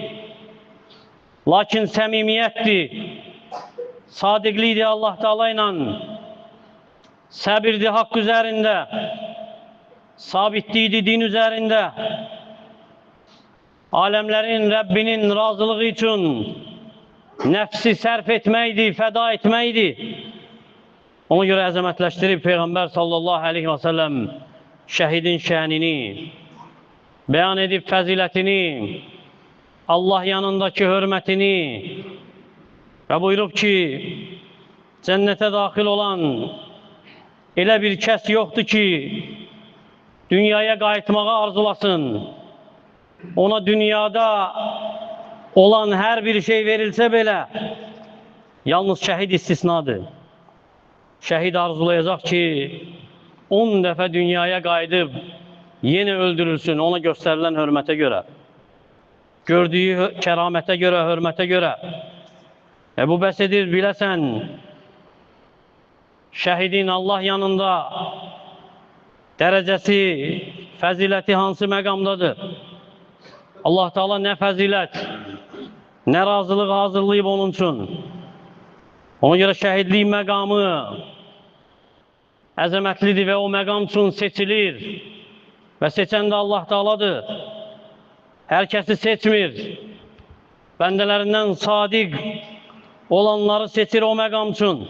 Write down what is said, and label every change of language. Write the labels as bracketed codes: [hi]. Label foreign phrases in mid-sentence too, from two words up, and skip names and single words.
[tr] Lakin samimiyettir, sadıklıydı Allah Teala'yla, sabirdi hak üzerinde, sabitliydi din üzerinde. [az] Alemlerin Rabbinin razılığı için nefsi sərf etməkdir, fəda etməkdir. Ona görə əzəmətləşdirib Peyğəmbər [ar] sallallahu aleyhi və səlləm [az] şəhidin şənini, bəyan edib fəzilətini, Allah yanındakı hörmətini və buyurub ki, cənnətə daxil olan elə bir kəs yoxdur ki, dünyaya qayıtmağı arzulasın. [tr] Ona dünyada olan her bir şey verilse bile, yalnız şehit istisnadır. Şehit arzulayacak ki 10 defa dünyaya qayıdıb yine öldürülsün ona gösterilen hürmete göre, gördüğü keramete göre, hürmete göre. [az] Bu bəs edir, biləsən, şehidin Allah yanında derecesi, fəziləti hansı məqamdadır? Allah Teala ne fəzilət, ne razılıq hazırlayıb onun için. Ona göre şehitlik məqamı əzəmətlidir ve o məqam için seçilir. [tr] Ve seçen de Allah Teala'dır. [az] Herkesi seçmir. Bendelerinden sadik olanları seçir o məqam için.